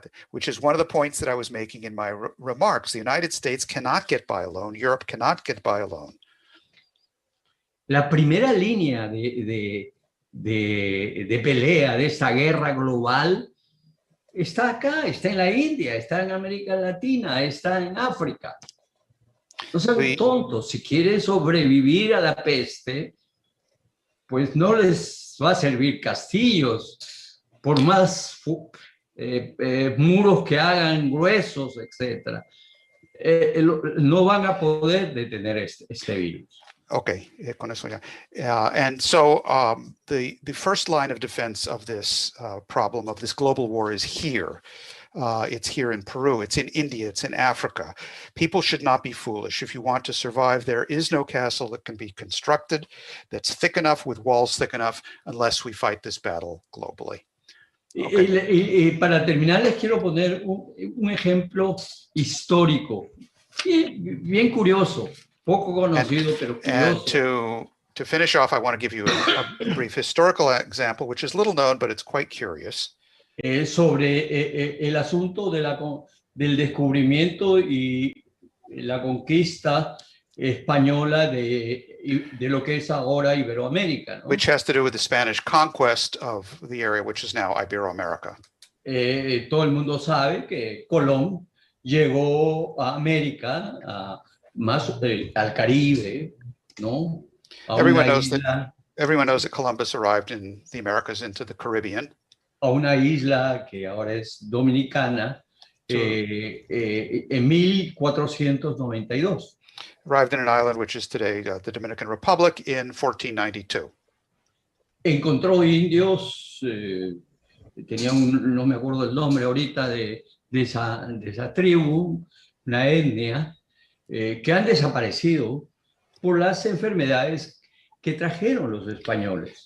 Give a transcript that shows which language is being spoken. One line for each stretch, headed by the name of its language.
English: which is one of the points that I was making in my remarks. The United States cannot get by alone. Europe cannot get by alone.
Spanish: La primera línea de pelea de esta guerra global está acá, está en la India, está en América Latina, está en África. No sean tontos, si quieren sobrevivir a la peste, pues no les va a servir castillos, por más muros que hagan gruesos, etc. No van a poder detener este virus. Okay, con eso ya.
English: And so the first line of defense of this problem, of this global war, is here. It's here in Peru, it's in India, it's in Africa. People should not be foolish. If you want to survive, there is no castle that can be constructed that's thick enough, with walls thick enough, unless we fight this battle globally.
Spanish: Okay. Y para terminar, les quiero poner un ejemplo histórico, bien curioso. Poco conocido, pero curioso.
English: And to finish off, I want to give you a brief historical example, which is little known, but it's quite curious.
Spanish: Sobre el asunto del descubrimiento y la conquista española de lo que es ahora Iberoamérica, ¿no?
English: Which has to do with the Spanish conquest of the area, which is now Iberoamerica.
Spanish: Todo el mundo sabe que Colón llegó a América, más al Caribe, ¿no?
English: Everyone knows that Columbus arrived in the Americas into the Caribbean.
Spanish: A una isla que ahora es dominicana en 1492.
English: Arrived in an island which is today the Dominican Republic in 1492.
Spanish: Encontró indios, tenía no me acuerdo el nombre ahorita de esa tribu, una etnia, que han desaparecido por las enfermedades que trajeron los españoles.